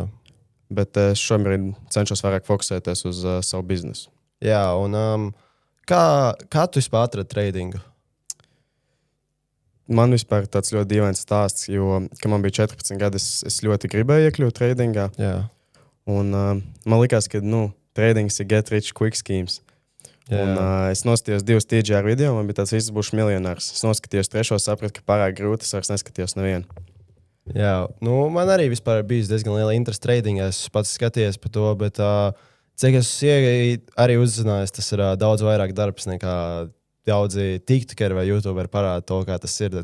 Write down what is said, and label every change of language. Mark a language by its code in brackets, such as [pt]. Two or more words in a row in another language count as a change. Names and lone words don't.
[lv] bet šobrīd cenšos vairāk fokusēties uz savu biznesu. Jā, un kā tu vispār atradi tradingu? Man vispār tāds ļoti dīvains stāsts, jo, kad man bija 14 gadi, es ļoti gribēju iekļūt tradingā. Jā. Un man likās, ka tradings ir [en] get rich quick schemes. [lv] Jā. Un es noskatījos 2 TGR video, man bija tāds viss būšu miljonārs. Es noskatījos 3, sapratu, ka pārāk grūti, es vairs neskatījos nevienu. Jā, man arī vispār bijis diezgan liela interese tradingā. Es pats skaties par to, bet cik es arī uzzināju, tas ir daudz vairāk darbs nekā daudzi tiktokeri vai youtuberi parāda to, kā tas ir.